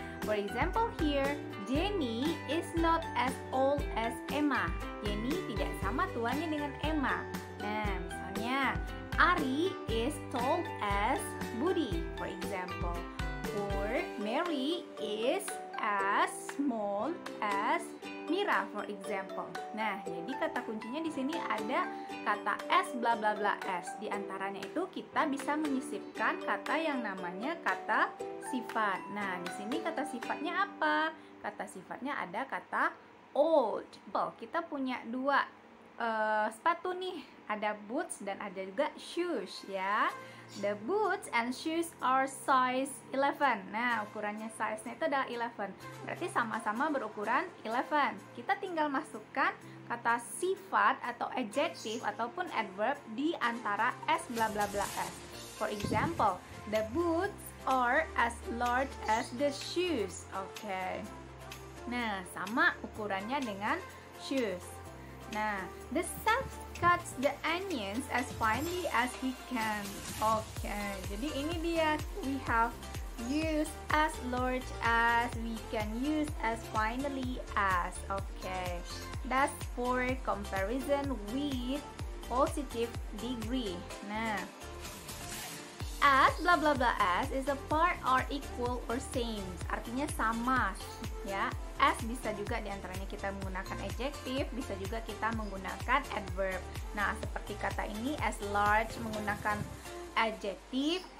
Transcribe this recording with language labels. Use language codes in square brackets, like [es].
[en] For example here, Jenny is not as old as Emma. [id] Jenny tidak sama tuanya dengan Emma. Nah, misalnya [en] Ari is tall as Budi, for example. Or Mary is as small as Mira, for example. [id] Nah, jadi kata kuncinya di sini ada kata S bla bla bla S. Di antaranya itu kita bisa menyisipkan kata yang namanya kata sifat. Nah, di sini kata sifatnya apa? Kata sifatnya ada kata old. Kita punya 2 sepatu nih, ada boots dan ada juga shoes, ya. [en] The boots and shoes are size 11. [id] Nah, ukurannya size-nya itu adalah 11. Berarti sama-sama berukuran 11. Kita tinggal masukkan kata sifat atau adjective ataupun adverb di antara S bla bla bla S. [en] For example, the boots are as large as the shoes. [id] Oke. Nah, sama ukurannya dengan shoes. [en] Nah, the chef cuts the onions as finely as he can. [id] Oke, jadi ini dia, [en] we have use as large as, we can use as finely as. Okay, that's for comparison with positive degree. Nah, as blah blah blah as is a part or equal or same, [id] artinya sama, ya. As bisa juga diantaranya kita menggunakan adjective, bisa juga kita menggunakan adverb. Nah, seperti kata ini as large menggunakan adjective,